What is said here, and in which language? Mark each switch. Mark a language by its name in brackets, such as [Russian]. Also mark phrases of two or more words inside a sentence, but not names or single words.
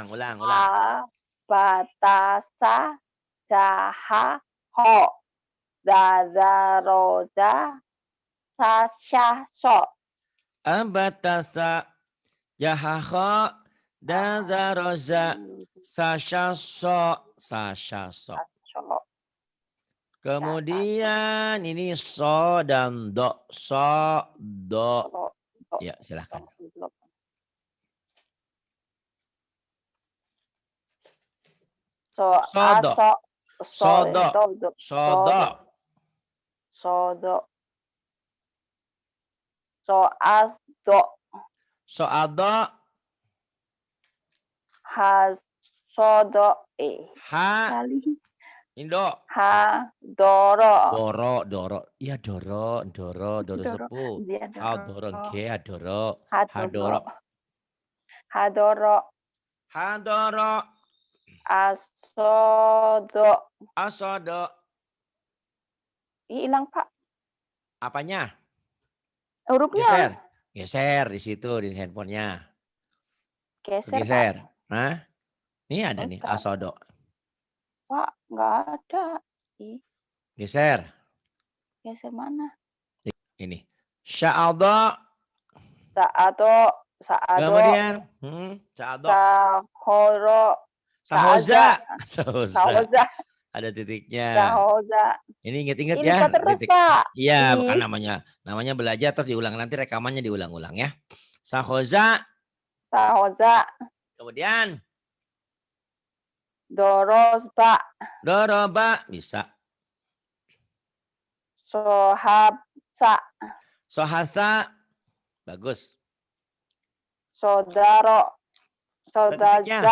[Indonesian] Batasa jaha ho dadaroja sasyaso. Abatasa. Jahaho. Dazaroza. Sasyaso. Sasyaso. Kemudian ini so dan do. So, do. Ya, silahkan. So Sodo. aso Sodo. Sodo. sodo so asdo Soado. hasodo Ha. kali Indo. ha doro Doro. Iya doro sepuh. dia Ha doro ge adoro. hadoro Hadoro. asodo Asodo. hilang Pak Apanya? hurufnya Geser di situ di handphonenya. geser Geser. Pak. Nah, ini ada nih Bentar. asodo. Pak nggak ada Geser. geser mana Ini. Sya'adha. saado Kemudian. Sya'adha. sahoro Sahoza. Ada titiknya. sahoza Ini ingat-ingat ini ya. Pak terus Titik. Pak Iya, Ih. bukan namanya belajar terus diulang, nanti rekamannya diulang-ulang ya. Sahoza. sahoza Kemudian dorosba doroba bisa. sohabsa Sohasa. Bagus. sodaro sodaza